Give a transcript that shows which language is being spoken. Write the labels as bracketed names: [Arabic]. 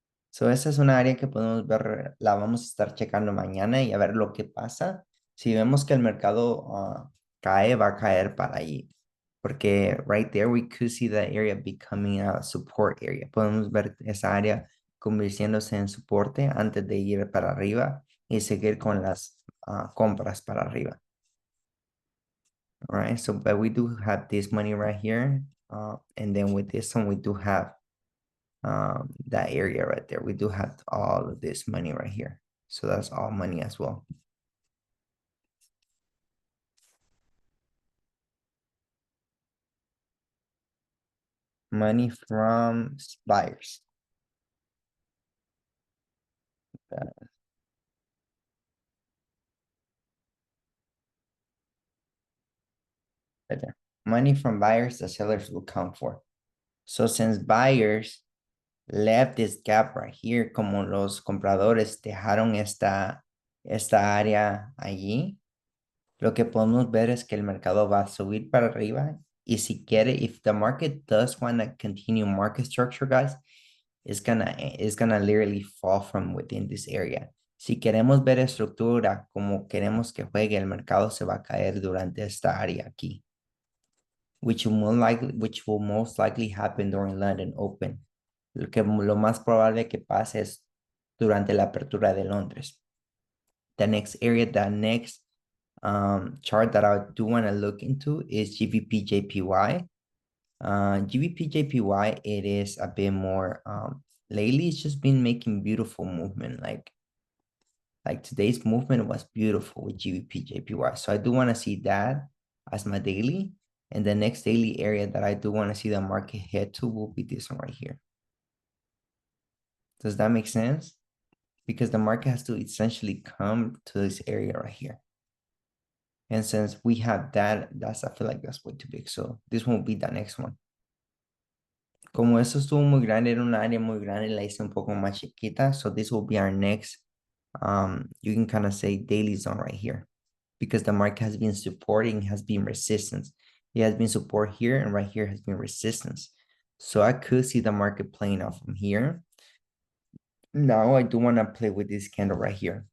[Spanish] So esa es una área que podemos ver, la vamos a estar checando mañana y a ver lo que pasa. Si vemos que el mercado cae, va a caer para allí. [English] Porque right there we could see that area becoming a support area. [Spanish] Podemos ver esa área convirtiéndose en soporte antes de ir para arriba y seguir con las compras para arriba. [English] All right, so but we do have this money right here. And then with this one, we do have that area right there. We do have all of this money right here. So that's all money as well. Money from buyers. Right there. Money from buyers, the sellers will count for. So since buyers left this gap right here, [Spanish] como los compradores dejaron esta área allí, lo que podemos ver es que el mercado va a subir para arriba. Y si quiere, [English] if the market does want to continue market structure, guys, it's gonna literally fall from within this area. [Spanish] Si queremos ver estructura como queremos que juegue, el mercado se va a caer durante esta área aquí, [English] which will most likely happen during London Open. [Spanish] Lo más probable que pase es durante la apertura de Londres. [English] The next chart that I do want to look into is GBP JPY. GBP JPY, it is a bit more lately it's just been making beautiful movement. Like today's movement was beautiful with GBP JPY. So I do want to see that as my daily. And the next daily area that I do want to see the market head to will be this one right here. Does that make sense? Because the market has to essentially come to this area right here. And since we have that, I feel like that's way too big. So this won't be the next one. [Spanish] Como eso estuvo muy grande, era un área muy grande, la hice un poco más chiquita. [English] So this will be our next, you can kind of say daily zone right here. Because the market has been supporting, has been resistance. It has been support here and right here has been resistance. So I could see the market playing out from here. Now I do want to play with this candle right here.